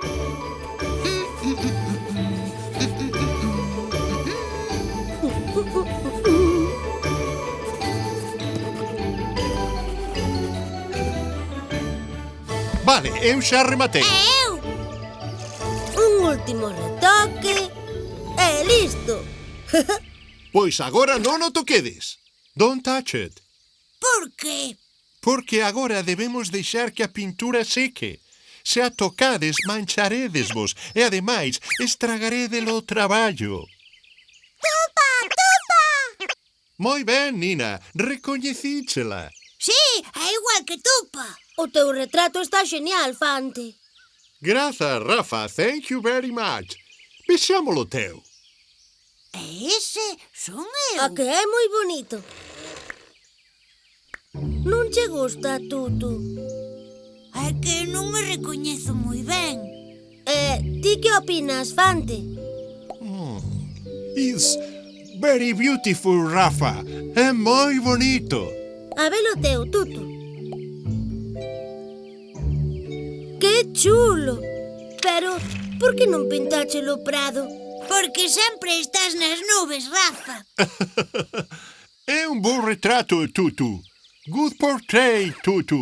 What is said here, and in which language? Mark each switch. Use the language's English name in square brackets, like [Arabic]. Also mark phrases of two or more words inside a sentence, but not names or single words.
[Galician] Vale, eu xa rematei. Eu? Un último retoque e listo. Pois agora non o toquedes. [English] Don't touch it. [Galician] Por que? Porque agora debemos deixar que a pintura seque. Se a tocades, mancharedesvos e, ademais, estragaredelo o traballo. Tupa! Tupa! Moi ben, Nina. Recoñecíchela. Sí, é igual que Tupa. O teu retrato está genial, Fante. Grazas, Rafa. [English] Thank you very much. [Galician] Vexámolo teu. E ese son eu. A que é moi bonito. Non che gusta, Tutu? É que non me recoñezo moi ben. Ti que opinas, Fante? [English] It's very beautiful, Rafa. [Galician] É moi bonito. A ver o teu, Tutu. Que chulo! Pero, por que non pintáchelo o prado? Porque sempre estás nas nubes, Rafa. É un bo retrato, [English] Tutu. Good portrait, Tutu.